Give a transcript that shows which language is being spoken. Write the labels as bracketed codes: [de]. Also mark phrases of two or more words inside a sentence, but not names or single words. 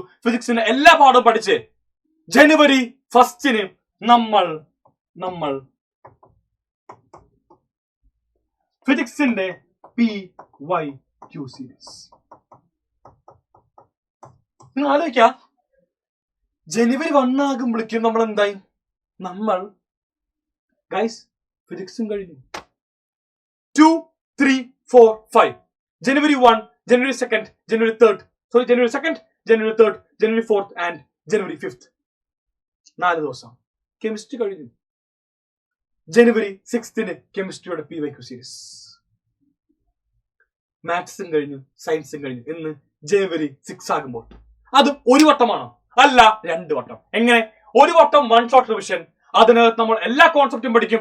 [ml] ഫിസിക്സിന്റെ എല്ലാ പാഠവും പഠിച്ച് ജനുവരി 1 നമ്മൾ ഫിസിക്സിന്റെ PYQ സീരീസ്. നിങ്ങൾ ആലോചിക്ക, ജനുവരി 1 ആകുമ്പോഴേക്കും നമ്മൾ എന്തായി? നമ്മൾ ഗൈസ് ഫിസിക്സും കഴിഞ്ഞു. [en] 2, 3, 4, 5 January 1, January 2nd, January 3rd, January 2nd, January 3rd, January 4th and January 5th. [ml] 4 ദിവസം കെമിസ്ട്രി കഴിഞ്ഞു. ജനുവരി 6ന് കെമിസ്ട്രിയുടെ PYQ സീരീസ്. മാത്സും കഴിഞ്ഞു, സയൻസും കഴിഞ്ഞു. ഇന്ന് ജനുവരി 6 ആകുമ്പോൾ അതും ഒരു വട്ടമാണോ? അല്ല, 2 വട്ടം. എങ്ങനെ? ഒരു വട്ടം 1 [en] shot revision, [ml] അതിനകത്ത് നമ്മൾ എല്ലാ കോൺസെപ്റ്റും പഠിക്കും.